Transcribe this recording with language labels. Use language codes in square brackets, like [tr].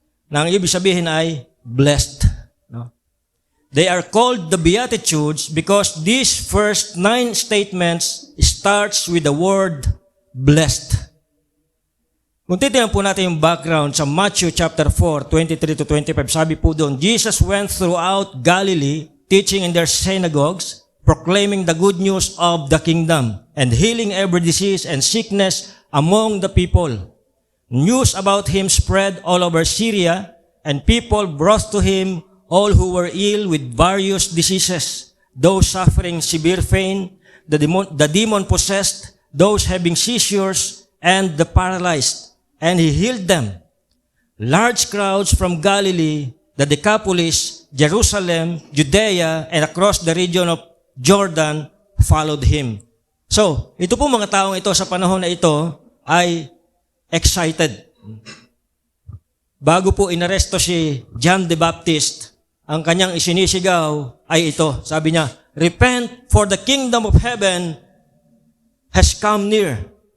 [tl] Na ang ibig sabihin ay blessed. [en] They are called the Beatitudes because these first 9 statements starts with the word blessed. [tl] Kung titignan po natin yung background sa Matthew chapter 4, 23 to 25, sabi po doon, [en] Jesus went throughout Galilee, teaching in their synagogues, proclaiming the good news of the kingdom, and healing every disease and sickness among the people. News about him spread all over Syria, and people brought to him all who were ill with various diseases, those suffering severe pain, the demon-possessed, those having seizures, and the paralyzed. And he healed them. Large crowds from Galilee, the Decapolis, Jerusalem, Judea, and across the region of Jordan followed him. [tl] So, ito po mga taong ito sa panahon na ito ay excited. Bago po inaresto si John the Baptist, ang kanyang isinisigaw ay ito. Sabi niya, [en] "Repent, for the kingdom of heaven has come near."